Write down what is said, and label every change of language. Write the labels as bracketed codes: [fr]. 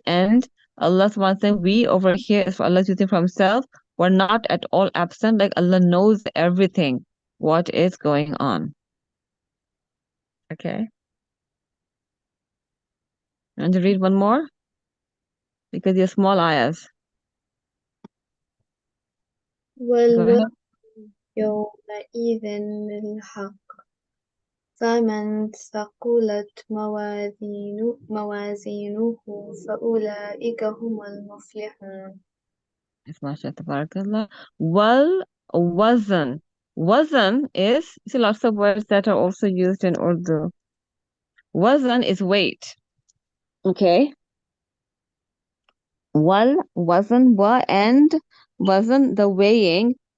[en] And Allah subhanahu wa ta'ala, we over here, as for Allah using for himself, we're not at all absent. Like Allah knows everything, what is going on. Okay. And to read one more? Because you're small ayahs. Go ahead. [ar] والوزن يومئذ الحق فمن ثقلت موازينه فأولئك هم المفلحون. MashaAllah, tabarakallah. Wal wazan. [en] Wazan is, see, lots of words that are also used in Urdu. Wazan is weight. Okay. Wal wazan, wa, and wazan, the weighing.